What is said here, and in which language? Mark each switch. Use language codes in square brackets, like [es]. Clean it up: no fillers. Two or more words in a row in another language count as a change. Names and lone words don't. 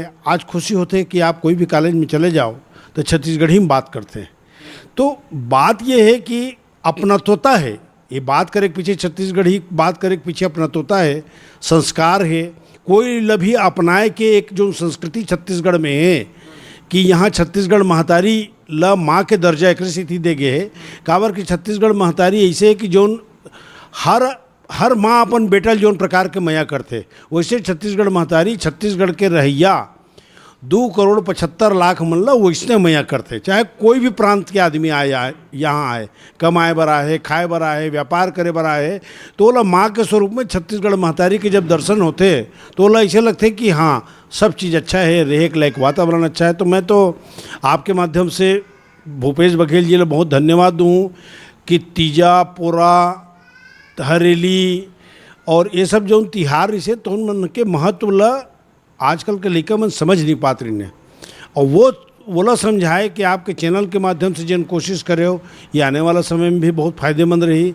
[hne] आज खुशी होते है कि आप कोई भी कॉलेज में चले जाओ तो छत्तीसगढ़ी में बात करते हैं। तो बात ये है कि अपनत्वता है, ये बात करे के पीछे छत्तीसगढ़ी बात करे के पीछे अपनत्वता है, संस्कार है। कोई लभी अपनाए के एक जो संस्कृति छत्तीसगढ़ में है कि यहाँ छत्तीसगढ़ महतारी ला माँ के दर्जा एक स्थिति दे गए है। काबर कि छत्तीसगढ़ महतारी ऐसे है कि जो हर हर माँ अपन बेटा जोन प्रकार के मया करते, वैसे छत्तीसगढ़ महतारी छत्तीसगढ़ के रहिया 2,75,00,000 मन ला वैसने मया करते। चाहे कोई भी प्रांत के आदमी आए यहाँ आए, कमाए बर आए, खाए बर आए, व्यापार करे बर आए, तो ओला माँ के स्वरूप में छत्तीसगढ़ महतारी के जब दर्शन होते तो ओला ऐसे लगते कि हाँ सब चीज़ अच्छा है, रहे के लायक वातावरण अच्छा है। तो मैं तो आपके माध्यम से भूपेश बघेल जी ने बहुत धन्यवाद दूँ कि तीजा, पोरा, हरेली और ये सब जो तिहार इसे तो मन के महत्व ला आजकल के लड़का मन समझ नहीं पात रही ने, और वो ला समझाए कि आपके चैनल के माध्यम से जिन कोशिश करे हो ये आने वाला समय में भी बहुत फायदेमंद रही।